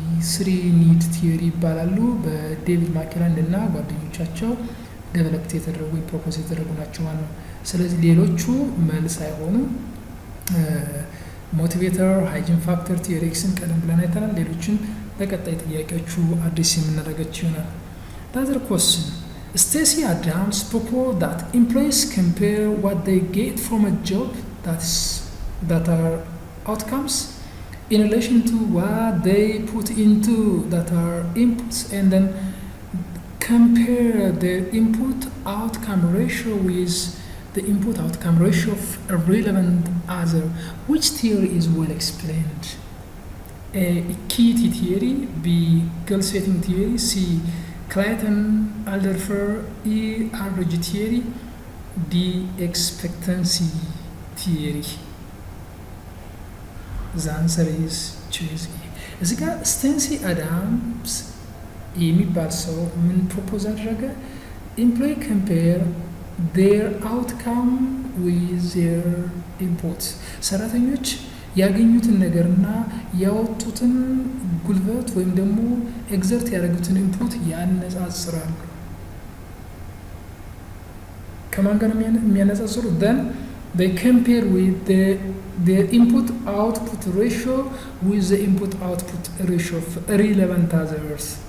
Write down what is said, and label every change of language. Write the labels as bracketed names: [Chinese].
[Amharic] ስሪ ኒድ ቲዮሪ ይባላሉ። በዴቪድ ማክሌላንድ እና ጓደኞቻቸው ዴቨሎፕ የተደረጉ ፕሮፖዝ የተደረጉ ናቸው ማለት ነው። ስለዚህ ሌሎቹ መልስ አይሆኑም። ሞቲቬተር፣ ሃይጂን ፋክተር፣ ቲዮሪ ኤክስን ቀደም ብለን አይተናል። ሌሎችን በቀጣይ ጥያቄዎቹ አዲስ የምናደርጋቸው ይሆናል። [English] Another question. Stacey Adams proposed that employees compare what they get from a job that are outcomes in relation to what they put into that are inputs, and then compare their input outcome ratio with the input outcome ratio of a relevant other. Which theory is well explained? A, equity theory; B, goal setting theory; C, Clayton Alderfer E. average theory; D, expectancy theory. The answer is choice E. [Amharic] እዚህ ጋር ስቴሲ አዳምስ የሚባል ሰው ምን ፕሮፖዝ አደረገ? [English] ኤምፕሎይ ኮምፔር ዴር አውትካም ዊዝ ዜር ኢንፑት። [Amharic] ሰራተኞች ያገኙትን ነገርና ያወጡትን ጉልበት ወይም ደግሞ ኤግዘርት ያደረጉትን ኢንፑት ያነጻጽራሉ። ከማን ጋር የሚያነጻጽሩ? [English] then they compare with the input output ratio with the input output ratio of relevant others.